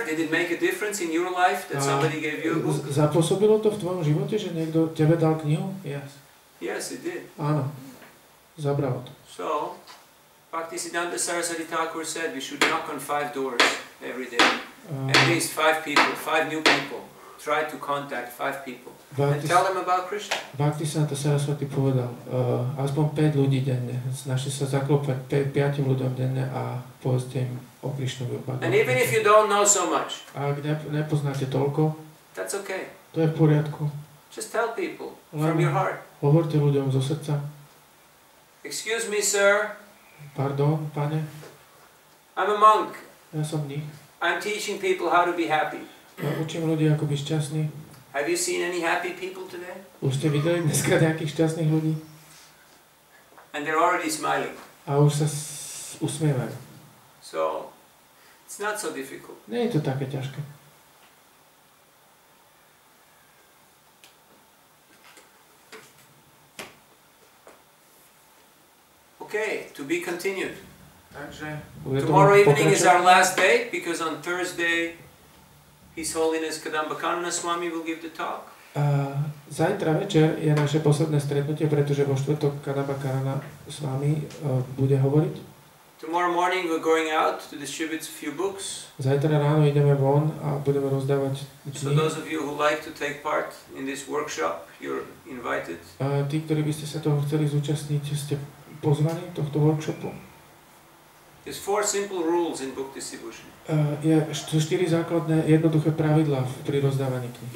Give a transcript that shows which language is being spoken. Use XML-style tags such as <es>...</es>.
<en>Did it make a difference in your life that somebody gave you a book?</en> <sk>Zapôsobilo to v tvojom živote, že niekto tebe dal knihu?</sk> <en>Yes. Yes, it did.</en> <sk>Áno. Zabralo to.</sk> <en>So, Bhaktisiddhanta Saraswati Thakur said we should knock on 5 doors every day. At least 5 people, 5 new people. Try to contact 5 people and tell them about Krishna.</en> <sk>Bhaktisiddhanta Saraswati povedal, aspoň 5 ľudí denne. Snažte sa zaklopať 5 ľuďom denne a povedzte im o Krishnovi.</sk> <en>And even if you don't know so much,</en> <sk>a ak nepoznáte toľko,</sk> <en>that's okay.</en> <sk>To je v poriadku.</sk> <en>Just tell people from your heart.</en> <sk>Hovorte ľuďom zo srdca.</sk> <en>Excuse me, sir.</en> <sk>Pardon, pane.</sk> <en>I'm a monk.</en> <sk>Ja som mních.</sk> <en>I'm teaching people how to be happy.</en> <sk>Ja učím ľudí, ako byť šťastný.</sk> <en>Have you seen any happy people today?</en> <sk>Už ste videli dneska nejakých šťastných ľudí?</sk> <en>And they're already smiling.</en> <sk>A už sa usmievajú.</sk> <en>So, it's not so difficult.</en> <sk>Nie je to také ťažké.</sk> <en>Okay, to be continued.</en> <sk>Takže</sk> <en>tomorrow evening is our last day because on Thursday His Holiness Kadamba Kanana Swami will give the talk.</en> <sk>Zajtra večer je naše posledné stretnutie, pretože vo štvrtok Kadamba Kanana Swami bude hovoriť.</sk> <en>Tomorrow morning we're going out to distribute a few books.</en> <sk>Zajtra ráno ideme von a budeme rozdávať</sk> <en>So</en> <sk>knihy.</sk> <en>those of you who like to take part in this workshop, you're invited.</en> <sk>Tí, ktorí by ste sa toho chceli zúčastniť, ste pozvaní tohto workshopu.</sk> <en>There's 4 simple rules in book distribution.</en> <sk>Je 4 základné jednoduché pravidlá pri rozdávaní kníh.</sk>